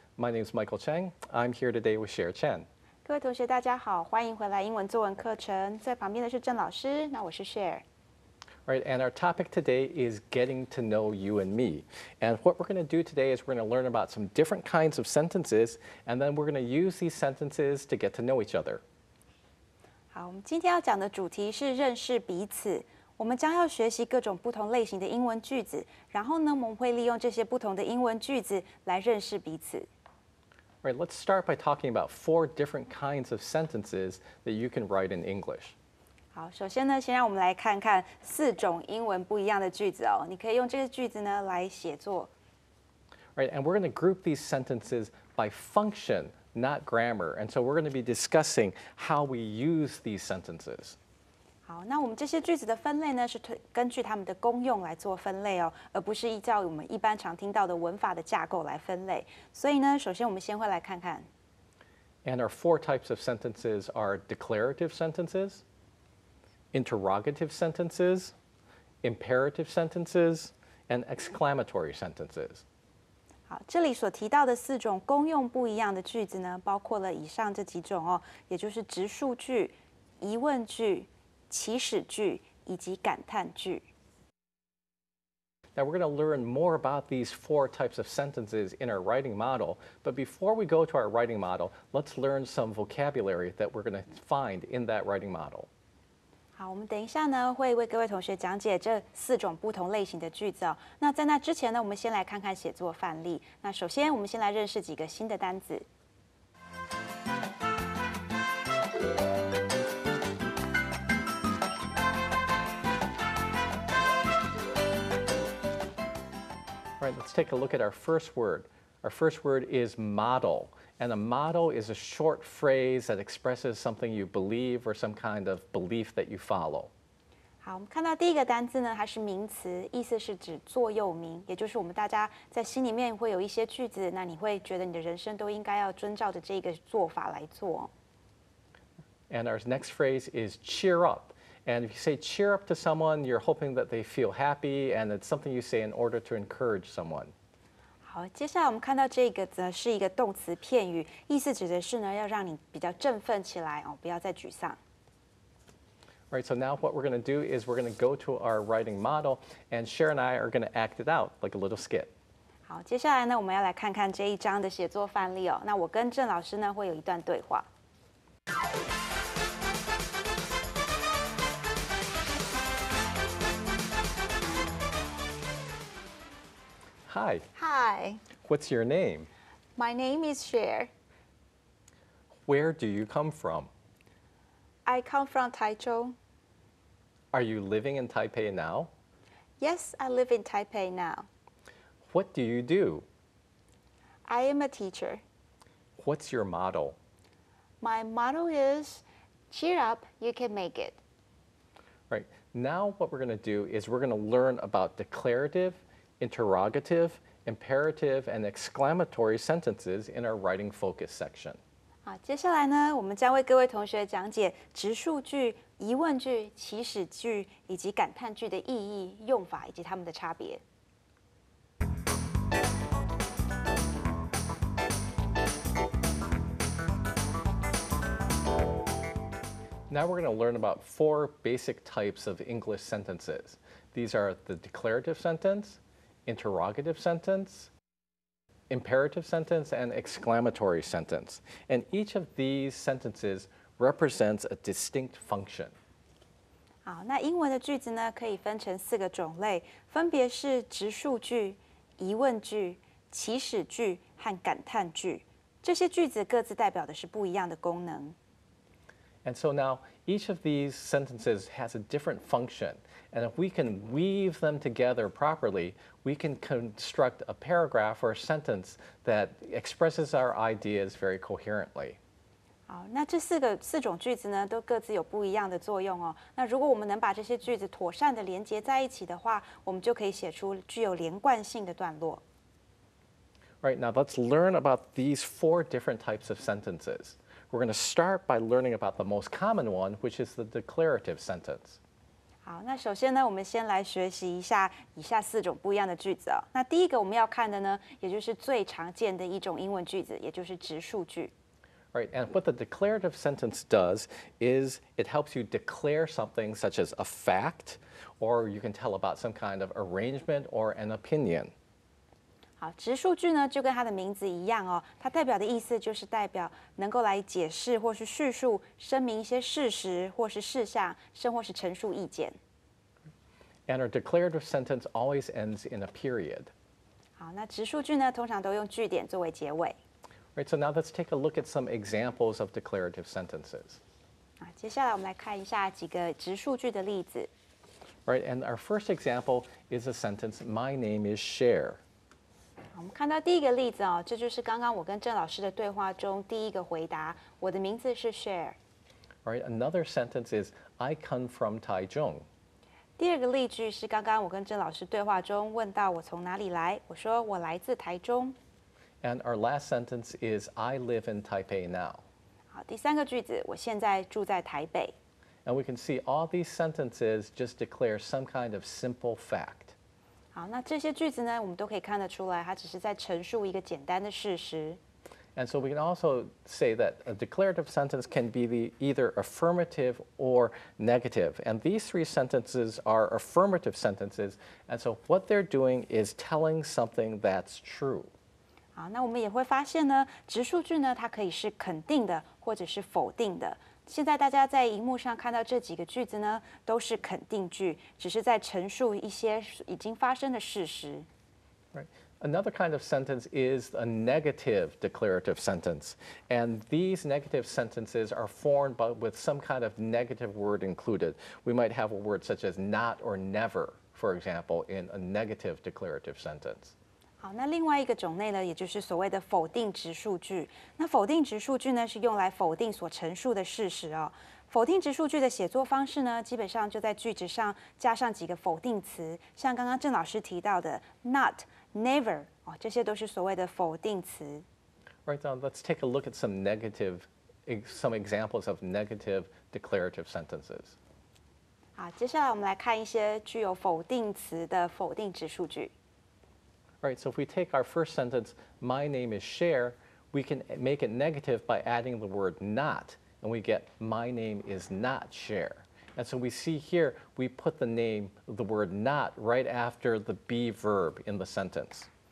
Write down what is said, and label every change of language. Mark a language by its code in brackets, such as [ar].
[en] My name is Michael Cheng. I'm here today with Cher Chen. [zh] 各位同学，大家好，欢迎回来英文作文课程。在旁边的是郑老师，那我是 Cher。 [en] All right, and our topic today is getting to know you and me. And what we're going to do today is we're going to learn about some different kinds of sentences, and then we're going to use these sentences to get to know each other. [zh] 好，我们今天要讲的主题是认识彼此。我们将要学习各种不同类型的英文句子，然后呢，我们会利用这些不同的英文句子来认识彼此。 [en] All right, let's start by talking about 4 different kinds of sentences that you can write in English. [zh] 好，首先呢，先让我们来看看4种英文不一样的句子哦。你可以用这个句子呢来写作。 [en] Right, and we're going to group these sentences by function, not grammar. And so we're going to be discussing how we use these sentences. [zh] 好，那我们这些句子的分类呢，是根据它们的功用来做分类哦，而不是依照我们一般常听到的文法的架构来分类。所以呢，首先我们先会来看看。 [en] And our 4 types of sentences are declarative sentences, interrogative sentences, imperative sentences, and exclamatory sentences. [zh] 好，这里所提到的4种功用不一样的句子呢，包括了以上这几种哦，也就是直述句、疑问句、祈使句以及感叹句。 [en] Now we're going to learn more about these 4 types of sentences in our writing model, but before we go to our writing model, let's learn some vocabulary that we're going to find in that writing model. [zh] 好，我们等一下呢会为各位同学讲解这4种不同类型的句子哦。那在那之前呢，我们先来看看写作范例。那首先，我们先来认识几个新的单字。 [en] All right, let's take a look at our first word. Our first word is model. And a model is a short phrase that expresses something you believe or some kind of belief that you follow. [zh] 好，我们看到第一个单字呢，它是名词，意思是指座右铭，也就是我们大家在心里面会有一些句子，那你会觉得你的人生都应该要遵照着这个做法来做。 [en] And our next phrase is cheer up. And if you say cheer up to someone, you're hoping that they feel happy, and it's something you say in order to encourage someone. [zh] 好，接下来我们看到这个呢是一个动词片语，意思指的是呢要让你比较振奋起来哦，不要再沮丧。 [en] All right, so now what we're going to do is we're going to go to our writing model, and Cher and I are going to act it out like a little skit. [zh] 好，接下来呢我们要来看看这一章的写作范例哦。那我跟郑老师呢会有一段对话。 [en] Hi. Hi, What's your name? my name is Cher. Where do you come from? I come from Taichung. Are you living in Taipei now? Yes, I live in Taipei now. What do you do? I am a teacher. What's your motto? My motto is, cheer up, you can make it. Right. Now what we're going to do is we're going to learn about declarative, interrogative, imperative, and exclamatory sentences in our writing focus section. [zh] 好，接下来呢，我们将为各位同学讲解直述句、疑问句、祈使句以及感叹句的意义、用法以及它们的差别。 [en] Now we're going to learn about 4 basic types of English sentences. These are the declarative sentence, interrogative sentence, imperative sentence, and exclamatory sentence. And each of these sentences represents a distinct function. [zh] 好，那英文的句子呢，可以分成4个种类，分别是直述句、疑问句、祈使句和感叹句。这些句子各自代表的是不一样的功能。 [en] And so now each of these sentences has a different function. And if we can weave them together properly, we can construct a paragraph or a sentence that expresses our ideas very coherently. [zh] 好，那这4种句子呢，都各自有不一样的作用哦。那如果我们能把这些句子妥善的连接在一起的话，我们就可以写出具有连贯性的段落。 [en] All right, now let's learn about these 4 different types of sentences. We're going to start by learning about the most common one, which is the declarative sentence. [zh] 好，那首先呢，我们先来学习一下以下4种不一样的句子哦。那第一个我们要看的呢，也就是最常见的一种英文句子，也就是直述句。 [en] Right, and what the declarative sentence does is it helps you declare something such as a fact, or you can tell about some kind of arrangement or an opinion. [zh] 好，直述句呢就跟它的名字一样哦，它代表的意思就是代表能够来解释或是叙述、声明一些事实或是事项，甚或是陈述意见。 [en] And our declarative sentence always ends in a period. [zh] 好，那直述句呢通常都用句点作为结尾。 [en] Right, so now let's take a look at some examples of declarative sentences. [zh] 啊，接下来我们来看一下几个直述句的例子。 [en] Right, and our first example is a sentence, "My name is Cher." [zh] 我们看到第一个例子哦，这就是刚刚我跟郑老师的对话中第一个回答。我的名字是 Cher。 [en] Right, another sentence is, "I come from Taichung." [zh] 第二个例句是刚刚我跟郑老师对话中问到我从哪里来，我说我来自台中。 [en] And our last sentence is, "I live in Taipei now." [zh] 好，第三个句子，我现在住在台北。 [en] And we can see all these sentences just declare some kind of simple fact. [zh] 好，那这些句子呢，我们都可以看得出来，它只是在陈述一个简单的事实。 [en] And so we can also say that a declarative sentence can be either affirmative or negative. And these 3 sentences are affirmative sentences. And so what they're doing is telling something that's true. [zh] 好，那我们也会发现呢，直述句呢，它可以是肯定的，或者是否定的。现在大家在荧幕上看到这几个句子呢，都是肯定句，只是在陈述一些已经发生的事实。 [en] Right. Another kind of sentence is a negative declarative sentence. And these negative sentences are formed with some kind of negative word included. We might have a word such as not or never, for example, in a negative declarative sentence. [zh] 好，那另外一个种类呢，也就是所谓的否定直述句。那否定直述句呢，是用来否定所陈述的事实哦。否定直述句的写作方式呢，基本上就在句子上加上几个否定词，像刚刚郑老师提到的 not、never 哦，这些都是所谓的否定词。 [en] Right, now let's take a look at some examples of negative declarative sentences. [zh] 好，接下来我们来看一些具有否定词的否定直述句。 [en] Right, so if we take our first sentence, "My name is Cher," we can make it negative by adding the word not, and we get, "My name is not Cher." And so we see here, we put the word not right after the be verb in the sentence.